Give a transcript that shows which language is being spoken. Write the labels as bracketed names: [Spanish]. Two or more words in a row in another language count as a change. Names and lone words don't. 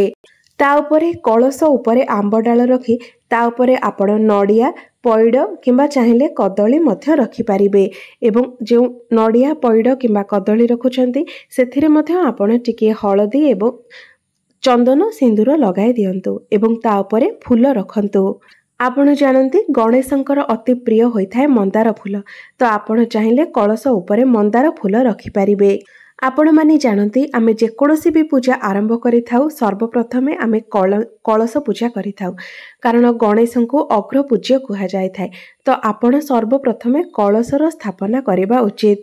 [Odia] ତା ଉପରେ କଳସ ଉପରେ ଆମ୍ବ ଡାଳ ରଖି ତା ଉପରେ ଆପଣ ନଡ଼ିଆ ପୈଡ଼ କିମ୍ବା ଚାହିଁଲେ କଦଳୀ ମଧ୍ୟ ରଖି ପାରିବେ ଏବଂ ଯୋ ନଡ଼ିଆ ପୈଡ଼ କିମ୍ବା କଦଳୀ ରଖୁଛନ୍ତି ସେଥିରେ ମଧ୍ୟ ଆପଣ ଟିକେ ହଳଦୀ ଏବଂ ଚନ୍ଦନ ସିନ୍ଦୂର ଲଗାଇ ଦିଅନ୍ତୁ ଏବଂ ତା ଉପରେ ଫୁଲ ରଖନ୍ତୁ। ଆପଣ ଜାଣନ୍ତି ଗଣେଶଙ୍କର ଅତି ପ୍ରିୟ ହୋଇଥାଏ ମନ୍ଦାର ଫୁଲ। ତ ଆପଣ ଚାହିଁଲେ କଳସ ଉପରେ ମନ୍ଦାର ଫୁଲ ରଖି ପାରିବେ। ଆପଣ ମାନେ ଜାଣନ୍ତି ଆମେ ଯେକୌଣସି ଭି ପୂଜା ଆରମ୍ଭ କରି ଥାଉ ସର୍ବପ୍ରଥମେ ଆମେ କଳସ ପୂଜା କରି ଥାଉ କାରଣ ଗଣେଶ କୁ ଅଗ୍ର ପୂଜ୍ୟ କୁହା ଯାଇ ଥାଏ। ତ ଆପଣ ସର୍ବପ୍ରଥମେ କଳସର ସ୍ଥାପନା କରିବା ଉଚିତ।